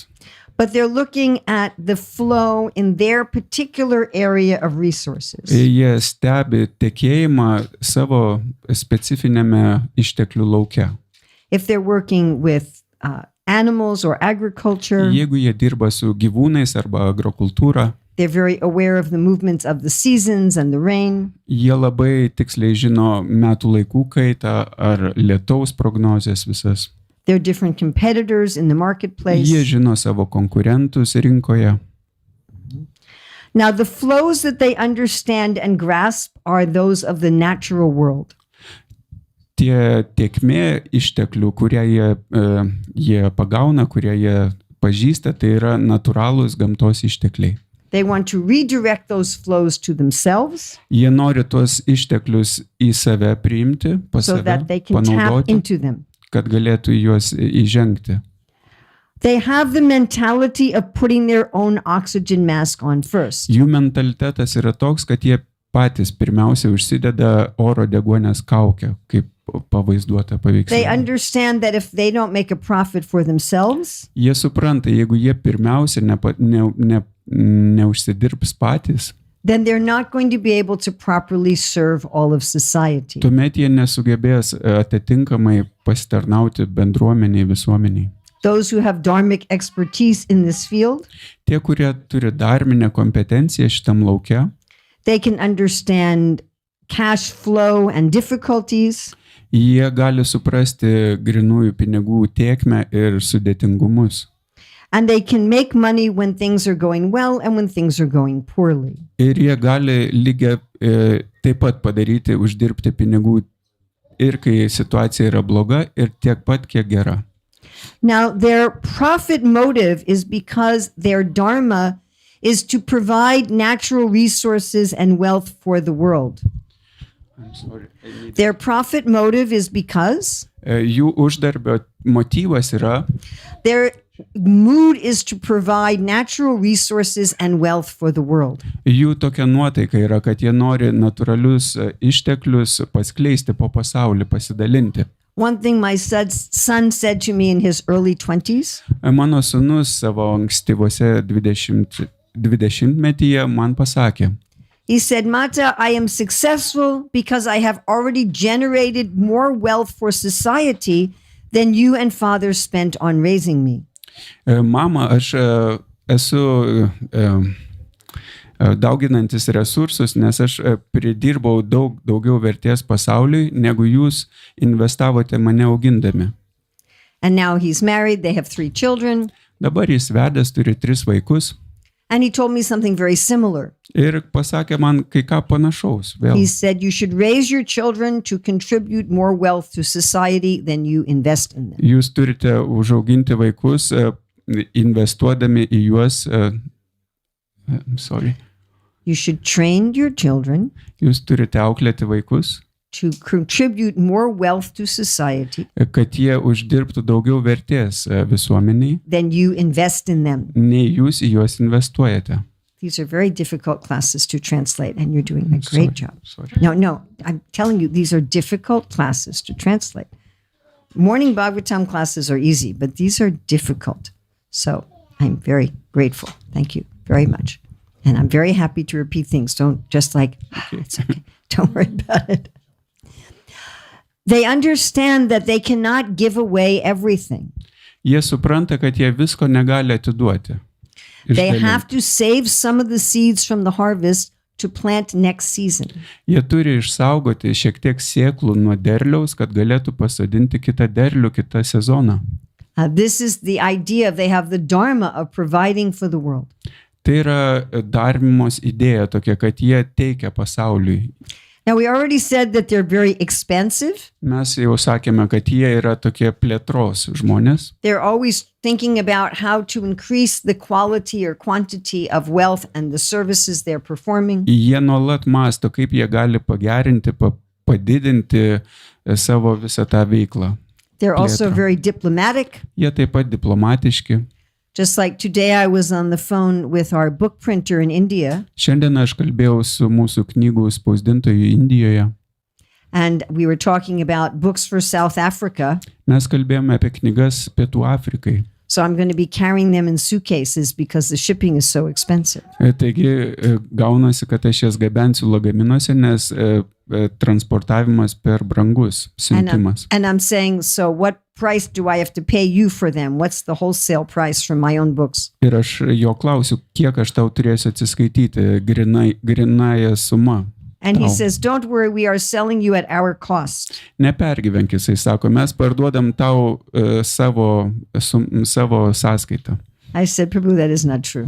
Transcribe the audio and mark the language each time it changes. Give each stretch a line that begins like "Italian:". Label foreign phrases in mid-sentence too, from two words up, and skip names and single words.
English: but they're looking at the flow in their particular area of resources.
Lithuanian: Jie stebi tekėjimą savo specifinėme išteklių lauke.
English: If they're working with animals or agriculture,
Lithuanian: Jeigu jie dirba su gyvūnais arba agrokultūra,
English: they're very aware of the movements of the seasons and the rain.
Lithuanian: jie labai tiksliai žino metų laikų kaitą ar lietaus prognozes visas.
English: They're different competitors in the marketplace.
Lithuanian: Jie žino savo konkurentus rinkoje.
English: Now, the flows that they understand and grasp are those of the natural world.
Lithuanian: Tie tiekmė išteklių, kurie jie pagauna, kurie jie pažįsta, tai yra natūralūs gamtos ištekliai.
English: They want to redirect those flows to themselves
Lithuanian: Jie nori tuos išteklius į save priimti, pas
English: so
Lithuanian: save
English: that they can tap
Lithuanian: panaudoti,
English: into them.
Lithuanian: kad galėtų juos įžengti.
English: They have the mentality of putting their own oxygen mask on first.
Lithuanian: Jų mentalitetas yra toks, kad jie patys pirmiausia užsideda oro deguonės kaukę, kaip pavaizduota
English: They
Lithuanian: paveiksle.
English: understand that if they don't make a profit for themselves,
Lithuanian: Jie supranta, jeigu jie pirmiausia neužsidirbs patys,
English: then they're not going to be able to properly serve all of society.
Lithuanian: tuomet jie nesugebės atitinkamai pasitarnauti bendruomeniai, visuomeniai.
English: Those who have dharmic expertise in this field,
Lithuanian: Tie, kurie turi dharminę kompetenciją šitam lauke,
English: they can understand cash flow and difficulties.
Lithuanian: jie gali suprasti grinųjų pinigų tėkmę ir sudėtingumus.
English: And they can make money when things are going well and when things are going poorly.
Lithuanian: Ir jie gali lygiai taip pat padaryti, uždirbti pinigų ir kai situacija yra bloga, ir tiek pat, kiek gera.
English: Now, their profit motive is because their dharma is to provide natural resources and wealth for the world. Their profit motive is because
Lithuanian: Jų uždarbio motyvas yra,
English: their mood is to provide natural resources and wealth for the world.
Lithuanian: jų tokia nuotaika yra, kad jie nori natūralius išteklius paskleisti po pasaulį, pasidalinti.
English: One thing my son said to me in his early 20s,
Lithuanian: Mano sūnus savo ankstyvose 20-metyje man pasakė,
English: he said, Mata, I am successful because I have already generated more wealth for society than you and father spent on raising me.
Lithuanian: mama, aš esu dauginantis resursus, nes aš pridirbau daugiau vertės pasauliui, negu jūs investavote mane augindami.
English: And now he's married, they have 3 children.
Lithuanian: Dabar jis vedęs, turi 3 vaikus
English: And he told me something very similar.
Lithuanian: ir pasakė man kai ką panašaus.
English: He
Lithuanian: Vėl.
English: said, you should raise your children to contribute more wealth to society than you invest in them.
Lithuanian: Jūs turite užauginti vaikus, investuodami į juos.
English: You should train your children
Lithuanian: Jūs turite auklėti vaikus
English: to contribute more wealth to society
Lithuanian: kad jie uždirbtų daugiau vertės visuomeniai,
English: than you invest in them.
Lithuanian: nei jūs į juos investuojate.
English: These are very difficult classes to translate, and you're doing a great job. Sorry. No, I'm telling you, these are difficult classes to translate. Morning Bhagavatam classes are easy, but these are difficult. So I'm very grateful. Thank you very much. And I'm very happy to repeat things. Don't just like, it's okay. Don't worry about it. They understand that they cannot give away everything.
Lithuanian: Jie supranta, kad jie visko negali atiduoti.
English: They
Lithuanian: Išdalinti.
English: have to save some of the seeds from the harvest to plant next season.
Lithuanian: Jie turi išsaugoti šiek tiek sėklų nuo derliaus, kad galėtų pasodinti kitą derlių kitą sezoną.
English: This is the idea. They have the Dharma of providing for the world.
Lithuanian: Tai yra dharmos idėja tokia, kad jie teikia pasauliui.
English: Now, we already said that they're very expansive.
Lithuanian: Mes jau sakėme, kad jie yra tokie plėtros žmonės.
English: They're always thinking about how to increase the quality or quantity of wealth and the services they're performing.
Lithuanian: Jie nuolat mąsto, kaip jie gali pagerinti, padidinti savo visą tą veiklą.
English: They're also
Lithuanian: Plėtrą.
English: very diplomatic.
Lithuanian: Jie taip pat diplomatiški.
English: Just like today, I was on the phone with our book printer in India,
Lithuanian: Šiandien aš kalbėjau su mūsų knygų spausdintoju Indijoje.
English: and we were talking about books for South Africa.
Lithuanian: Mes kalbėjome apie knygas Pietų Afrikai.
English: So I'm going to be carrying them in suitcases because the shipping is so expensive.
Lithuanian: Taigi gaunasi, kad aš jas gabensiu lagaminuose, nes transportavimas per brangus, siuntimas.
English: And I'm saying, so what price do I have to pay you for them? What's the wholesale price for my own books?
Lithuanian: Ir aš jo klausiu, kiek aš tau turėsiu atsiskaityti grinąją sumą.
English: And he
Lithuanian: tau.
English: says, don't worry, we are selling you at our cost.
Lithuanian: Nepergyvenk, jisai sako, mes parduodam tau savo sąskaitą.
English: I said, Prabhu, that is not true.